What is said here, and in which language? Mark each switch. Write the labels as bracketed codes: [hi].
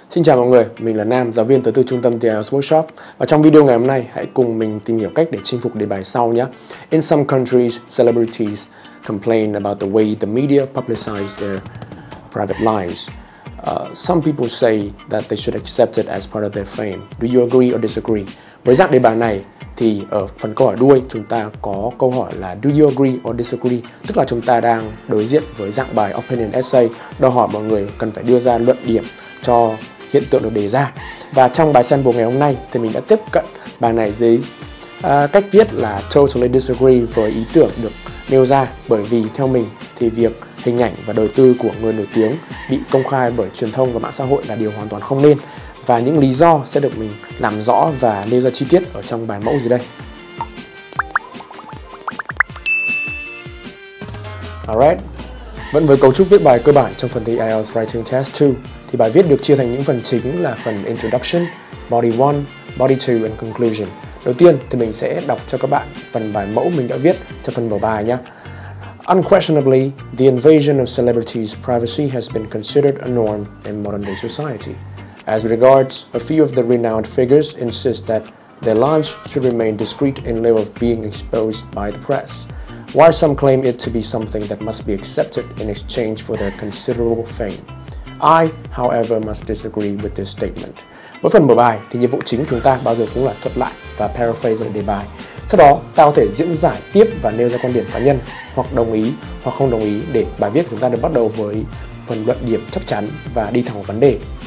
[vi] Xin chào mọi người, mình là Nam, giáo viên tới từ trung tâm IELTS Workshop. Và trong video ngày hôm nay, hãy cùng mình tìm hiểu cách để chinh phục đề bài sau nhé. [en] In some countries, celebrities complain about the way the media publicize their private lives. Some people say that they should accept it as part of their fame. Do you agree or disagree? [vi] Với dạng đề bài này thì ở phần câu hỏi đuôi chúng ta có câu hỏi là [en] do you agree or disagree, [vi] tức là chúng ta đang đối diện với dạng bài opinion essay, đòi hỏi mọi người cần phải đưa ra luận điểm cho hiện tượng được đề ra. Và trong bài sample ngày hôm nay thì mình đã tiếp cận bài này dưới cách viết là [en] totally disagree [vi] với ý tưởng được nêu ra, bởi vì theo mình thì việc hình ảnh và đời tư của người nổi tiếng bị công khai bởi truyền thông và mạng xã hội là điều hoàn toàn không nên, và những lý do sẽ được mình làm rõ và nêu ra chi tiết ở trong bài mẫu dưới đây. Alright, vẫn với cấu trúc viết bài cơ bản trong phần thi IELTS Writing Test 2 thì bài viết được chia thành những phần chính là phần Introduction, Body 1, Body 2 and Conclusion. Đầu tiên thì mình sẽ đọc cho các bạn phần bài mẫu mình đã viết cho phần mở bài nhé. [en] Unquestionably, the invasion of celebrities' privacy has been considered a norm in modern day society. As regards, a few of the renowned figures insist that their lives should remain discreet in lieu of being exposed by the press, while some claim it to be something that must be accepted in exchange for their considerable fame. I, however, must disagree with this statement. [vi] Với phần mở bài thì nhiệm vụ chính của chúng ta bao giờ cũng là thuật lại và paraphrase lại đề bài. Sau đó, ta có thể diễn giải tiếp và nêu ra quan điểm cá nhân, hoặc đồng ý hoặc không đồng ý, để bài viết của chúng ta được bắt đầu với phần luận điểm chắc chắn và đi thẳng vào vấn đề.